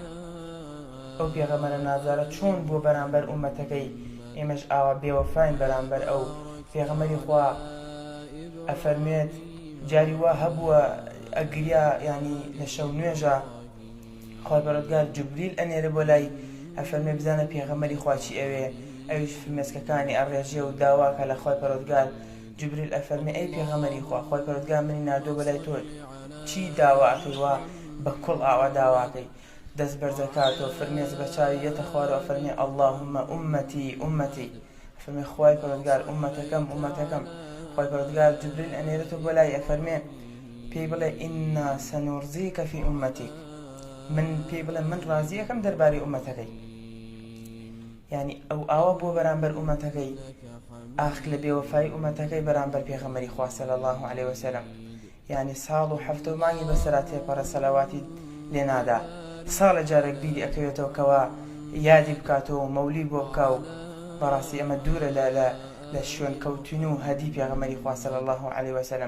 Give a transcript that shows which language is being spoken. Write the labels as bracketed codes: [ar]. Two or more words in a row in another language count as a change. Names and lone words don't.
[ckb] ئەو پێغەمبەرە نازارە چۆن بۆ بەرامبەر ئومەتەکەی ئێمەش ئاوا بێوەفاین بەرامبەر ئەو پێغەمبەری خوا ئەفەرمێت جاری وا هەبووە ئەگریا ینی لە شەو نوێژە خوای پەروەردگار جوبریل ئەنێرە بۆ لای ئەفەرمێ بزانە پێغەمبەری خوا چی ئەوێ ئەویش فرمێسکەکانی ئەڕێژێ و داواکە لە خوای پەروەردگار. جوبریل ئەفەرمێ ئەی پێغەمبەری خوا خوای پەروەردگار منی ناردۆ بە لای تۆ چی داواکەی وا بە کوڵ ئاوا داواکەی دەست بەرزەکاتەوە فرمێز بە چاوی یەتە خوارەوە فەرمێ [ar] اللهم أمتي أمتي. [ckb] فەرمێ خوای پەروەردگار ئومەتەکەم ئومەتەکەم. خوای پەروەردگار جوبریل ئەنێرێتەوە بۆ لای ئەفەرمێ پێی بڵێ [ar] إنا سنرضيك في أمتك. [ckb] من پێی بڵێ من ڕازیەکەم دەربارەی ئومەتەکەی. یعنی ئەو ئاوا بۆ بەرامبەر ئومەتەکەی ئاخ لە بێوەفایی ئومەتەکەی بەرامبەر پێغەمبەری خوا [ar] صلی الله عليه وسلم. [ckb] یعنی ساڵ و هەفتە و مانگی بەسەرا تێپەڕە سەڵاواتی لێ نادا. ساڵە جارێک بیری ئەکەوێتەوە کەوا یادی بکاتەوە و مەولی بۆ بکا و بەڕاستی ئەمە دوورە لە شوێن کەوتن و هەدی پێغەمبەری خوا [ar] صلی الله عليه وسلم.